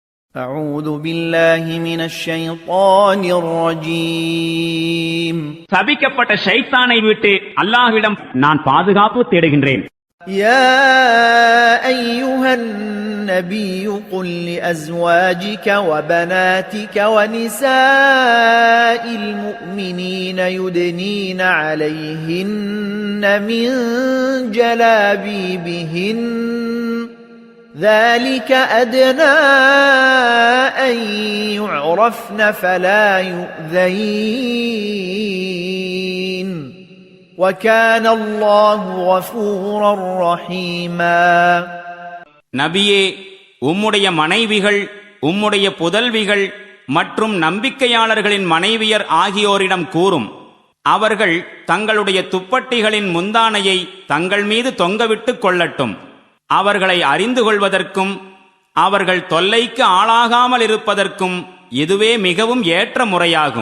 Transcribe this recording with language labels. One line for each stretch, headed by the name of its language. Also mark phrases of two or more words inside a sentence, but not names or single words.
Arabic: أعوذ بالله من الشيطان الرجيم
Tamil: சபிக்கப்பட்ட ஷைத்தானை விட்டு அல்லாஹ்விடம் நான் பாதுகாப்பு தேடுகின்றேன்.
Arabic: يا أيها النبي قل لأزواجك وبناتك ونساء المؤمنين يدنين عليهن من جلابيبهن ذلك أدنى أن يعرفن فلا يؤذين وكان الله غفورا رحيما.
Tamil: நபியே, உம்முடைய மனைவிகள், உம்முடைய புதல்விகள் மற்றும் நம்பிக்கையாளர்களின் மனைவியர் ஆகியோரிடம் கூறும், அவர்கள் தங்களுடைய துப்பட்டிகளின் முந்தானையை தங்கள் மீது தொங்கவிட்டுக் கொள்ளட்டும். அவர்களை அறிந்து கொள்வதற்கும் அவர்கள் தொல்லைக்கு ஆளாகாமல் இருப்பதற்கும் இதுவே மிகவும் ஏற்ற முறையாகும்.